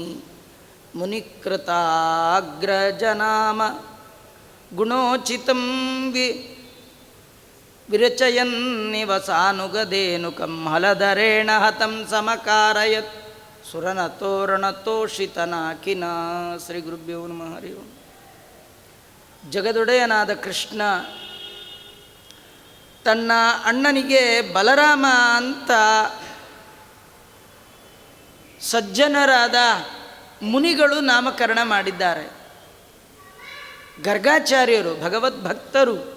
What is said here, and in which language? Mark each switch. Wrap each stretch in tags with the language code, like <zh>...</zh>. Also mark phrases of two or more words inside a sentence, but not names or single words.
<sa>मुनिकृताग्रजनाम गुणोचितं विरचयन्निवसानुगदेनुकं हलधरेण हतं समकारयत् सुरनतोरणतोषितनाकिन. श्री गुरुभ्यो नमः हरि ओं.</sa> <kn>ಜಗದೊಡೆಯನಾದ ಕೃಷ್ಣ ತನ್ನ ಅಣ್ಣನಿಗೆ ಬಲರಾಮ ಅಂತ ಸಜ್ಜನರಾದ ಮುನಿಗಳು ನಾಮಕರಣ ಮಾಡಿದ್ದಾರೆ. ಗರ್ಗಾಚಾರ್ಯರು ಭಗವದ್ಭಕ್ತರು.</kn>